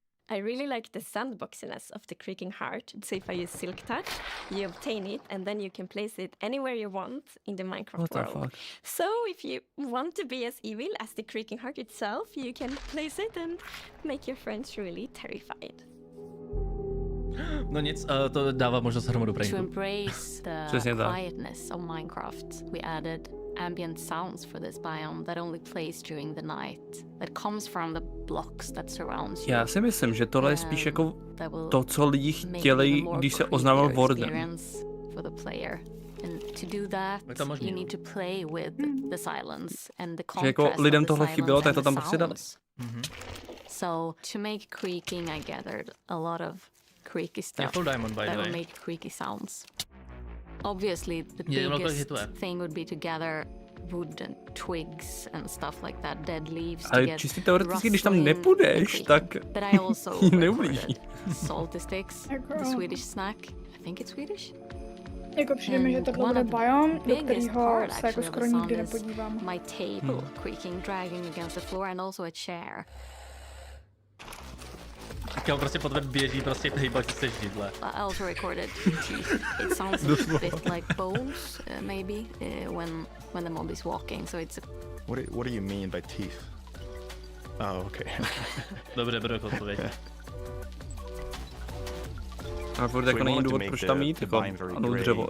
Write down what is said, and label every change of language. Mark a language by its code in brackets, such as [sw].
[en] I really like the sandboxiness of the creaking heart. So if I use Silk Touch, you obtain it and then you can place it anywhere you want in the Minecraft world. So if you want to be as evil as the creaking heart itself, you can place it and make your friends really terrified. [cs] No nic, to dává možnost hromadu pranku. [en] To embrace the quietness of Minecraft, we added ambient sounds for this biome that only plays during the night, that comes from the blocks that surrounds you. [cs] Já si myslím, že tohle je spíš jako to, co lidi chtěli, když se oznámil Warden. [en] For the player. And to do that, you need to play with the silence and the contrast [cs] jako lidem tohle chybělo, tak to tam prostě dali. [en] So to make creaking, I gathered a lot of creaky stuff that will make creaky sounds. Obviously, the biggest thing would be to gather wood and twigs and stuff like that, dead leaves to get [cs] čistě teoreticky, když tam nepůjdeš, tak [en] but I also [cs] neublíží. [en] Salty sticks, the Swedish snack. I think it's Swedish. [cs] Jako přijde mi, že tohle bude biom, do kterého se jako skoro nikdy nepodívám. [en] My table creaking, dragging against the floor, and also a chair. [cs] On prostě pod web běží, prostě hejbaš se židle. [en] I also recorded teeth. It sounds a bit like bones, maybe, when the mob is walking, so it's... What do you mean by teeth? Oh, okay. [cs] Dobře, beru jako odpověď. A furt jako není důvod, proč tam jít, jako ano, dřevo.